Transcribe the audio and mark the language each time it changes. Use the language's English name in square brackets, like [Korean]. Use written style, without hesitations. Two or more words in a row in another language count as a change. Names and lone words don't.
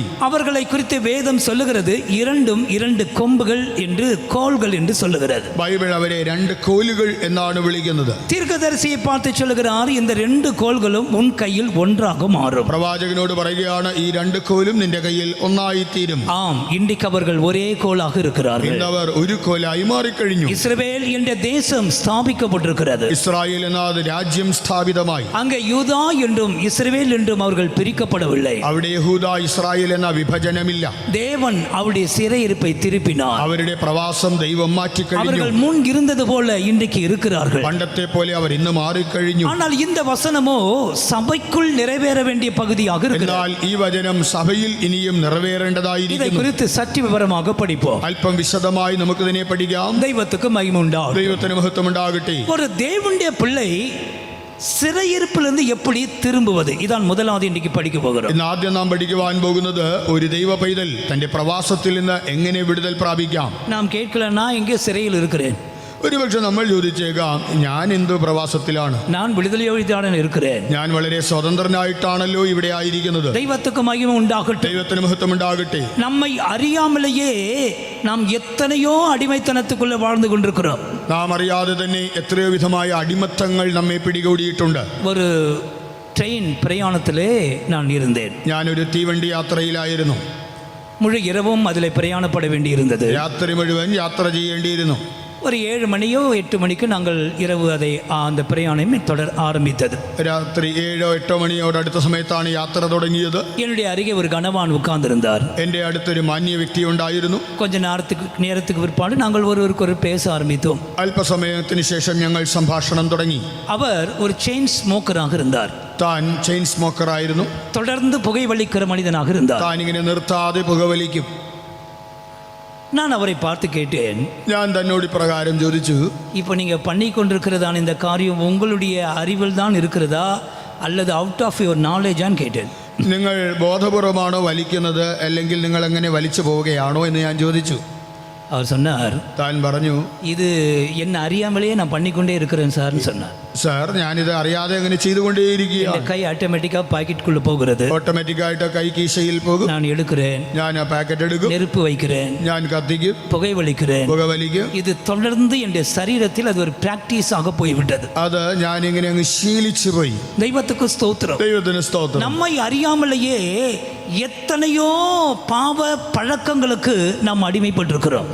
[Tamil] அவர்களை குறித்து வேதம் சொல்லுகிறது இரண்டும் இரண்டு கொம்புகள் என்று கோல்கள் என்று சொல்லுகிறது. [Malayalam] ബൈബിൾ അവരെ രണ്ട് കോലുകൾ എന്നാണ് വിളിക്കുന്നത്. [Tamil] தீர்க்கதரிசியை பார்த்து சொல்லுகிறார், இந்த ரெண்டு கோல்களும் உன் கையில் ஒன்றாக மாறும். [Malayalam] പ്രവാചകനോട് പറയുകയാണ് ഈ രണ്ട് കോലും നിന്റെ കയ്യിൽ ഒന്നായി തീരും. [Tamil] ஆம், இன்றைக்கு அவர்கள் ஒரே கோலாக இருக்கிறார்கள். [Malayalam] ഇന്നവർ ഒരു കോലായി മാറിക്കഴിഞ്ഞു. [Tamil] இஸ்ரவேல் என்ற தேசம் ஸ்தாபிக்கப்பட்டிருக்கிறது. [Malayalam] ഇസ്രായേൽ എന്ന രാജ്യം സ്ഥാപിതമായി. [Tamil] அங்கே யூதா என்றும் இஸ்ரவேல் என்றும் அவர்கள் பிரிக்கப்படவில்லை. [Malayalam] അവിടെ യഹൂദ ഇസ്രായേൽ എന്ന വിഭജനമില്ല. [Tamil] தேவன் அவருடைய சிறையிருப்பை திருப்பினார். [Malayalam] അവരുടെ പ്രവാസം ദൈവം മാറ്റിക്കഴിഞ്ഞു. [Tamil] அவர்கள் முன் இருந்தது போல இன்றைக்கு இருக்கிறார்கள். [Malayalam] പണ്ടത്തെ പോലെ അവർ ഇന്ന് മാറിക്കഴിഞ്ഞു. [Tamil] ஆனால் இந்த வசனமோ சபைக்குள் நிறைவேற வேண்டிய பகுதியாக இருக்கிறது. [Malayalam] എന്നാൽ ഈ വചനം സഭയിൽ ഇനിയും [Tamil] இதை [Malayalam] നിറവേറേണ്ടതായിരിക്കുന്നു. [Tamil] குறித்து சற்று விவரமாக படிப்போம். [Malayalam] അല്പം വിശദമായി നമുക്കിതിനെ പഠിക്കാം. [Tamil] தெய்வத்துக்கு மகிமை உண்டாகும். [Malayalam] ദൈവത്തിന് മഹത്വം ഉണ്ടാകട്ടെ. [Tamil] ஒரு தேவனுடைய பிள்ளை சிறையிருப்பிலிருந்து எப்படி திரும்புவது, இதான் முதலாவது இன்றைக்கு படிக்க போகிறோம். [Malayalam] ഇന്ന് ആദ്യം നാം പഠിക്കുവാൻ പോകുന്നത് ഒരു ദൈവ പൈതൽ തന്റെ പ്രവാസത്തിൽ നിന്ന് എങ്ങനെ വിടുതൽ പ്രാപിക്കാം. [Tamil] நாம் கேட்கலன்னா எங்கே சிறையில் இருக்கிறேன், [Malayalam] ഒരുപക്ഷെ നമ്മൾ ചോദിച്ചേക്കാം, ഞാൻ എന്ത് പ്രവാസത്തിലാണ്, [Tamil] நான் விடுதலையோடு இருக்கிறேன். [Malayalam] ഞാൻ വളരെ സ്വതന്ത്രനായിട്ടാണല്ലോ ഇവിടെ ആയിരിക്കുന്നത്. [Tamil] தெய்வத்துக்கு மகிமை உண்டாகட்டும். [Malayalam] ദൈവത്തിന് മഹത്വം ഉണ്ടാകട്ടെ. [Tamil] நம்மை அறியாமலேயே நாம் எத்தனையோ அடிமைத்தனத்துக்குள்ள வாழ்ந்து கொண்டிருக்கிறோம். [Malayalam] നാം അറിയാതെ തന്നെ എത്രയോ വിധമായ അടിമത്തങ്ങൾ നമ്മെ പിടികൂടിയിട്ടുണ്ട്. [Tamil] ஒரு ட்ரெயின் பிரயாணத்திலே நான் இருந்தேன். [Malayalam] ഞാനൊരു തീവണ്ടി യാത്രയിലായിരുന്നു. [Tamil] முழு இரவும் அதில் பிரயாணப்பட வேண்டி இருந்தது. [Malayalam] രാത്രി മുഴുവൻ യാത്ര ചെയ്യേണ്ടിയിരുന്നു. [Tamil] ஒரு 7 மணியோ 8 மணிக்கு நாங்கள் இரவு அந்த பிரயாணம் தொடர் ஆரம்பித்தது. [Malayalam] രാത്രി 7-8 മണിയോട് അടുത്ത സമയത്താണ് യാത്ര തുടങ്ങിയത്. [Tamil] என்னுடைய அருகே ஒரு கணவான் உட்கார்ந்திருந்தார். [Malayalam] എൻ്റെ അടുത്തൊരു മാന്യ വ്യക്തി ഉണ്ടായിരുന്നു. [Tamil] கொஞ்ச நேரத்துக்கு பிற்பாடு நாங்கள் ஒருவருக்கு பேச ஆரம்பித்தோம். [Malayalam] അല്പസമയത്തിന് ശേഷം ഞങ്ങൾ സംഭാഷണം തുടങ്ങി. [Tamil] அவர் ஒரு [English] chain smoker ஆக [Tamil] இருந்தார். [Malayalam] താൻ [English] chain smoker [Malayalam] ആയിരുന്നു. [Tamil] தொடர்ந்து புகை வலிக்கிற மனிதனாக இருந்தார். [Malayalam] താൻ ഇങ്ങനെ നിർത്താതെ പുകവലിക്കും. [Tamil] நான் அவரை பார்த்து கேட்டேன், [Malayalam] ഞാൻ തന്നോട് ഇപ്രകാരം ചോദിച്ചു, [Tamil] இப்போ நீங்கள் பண்ணி கொண்டிருக்கிறதான இந்த காரியம் உங்களுடைய அறிவில் தான் இருக்கிறதா அல்லது [English] out of your knowledge ஆன்னு [Tamil] கேட்டேன். [Malayalam] നിങ്ങൾ ബോധപൂർവമാണോ വലിക്കുന്നത്, അല്ലെങ്കിൽ നിങ്ങൾ എങ്ങനെ വലിച്ചു പോവുകയാണോ എന്ന് ഞാൻ ചോദിച്ചു. [Tamil] அவர் சொன்னார், [Malayalam] താൻ പറഞ്ഞു, [Tamil] இது என்ன அறியாமலேயே நான் பண்ணிக்கொண்டே இருக்கிறேன் சார்னு சொன்னார். [Malayalam] സാർ, ഞാനിത് അറിയാതെ അങ്ങനെ ചെയ്തുകൊണ്ടേയിരിക്കുകയാണ്. [Tamil] கை ஆட்டோமேட்டிக்காக பாக்கெட்டுக்குள்ள போகிறது. [Malayalam] ഓട്ടോമാറ്റിക്കായിട്ട് കൈ കീശയിൽ പോകും. [Tamil] நான் எடுக்கிறேன், [Malayalam] ഞാൻ ആ പാക്കറ്റ് എടുക്കും, [Tamil] நெருப்பு வைக்கிறேன், [Malayalam] ഞാൻ കത്തിക്കും, [Tamil] புகை வலிக்கிறேன். [Malayalam] പുകവലിക്കും. [Tamil] இது தொடர்ந்து என் சரீரத்தில் அது ஒரு பிராக்டிஸாக போய்விட்டது. [Malayalam] അത് ഞാനിങ്ങനെ അങ്ങ് ശീലിച്ചു പോയി. [Tamil] தெய்வத்துக்கு ஸ்தோத்திரம். [Malayalam] ദൈവത്തിന് സ്തോത്രം. [Tamil] நம்மை அறியாமலேயே எத்தனையோ பாவ பழக்கங்களுக்கு நாம் அடிமைப்பட்டிருக்கிறோம்.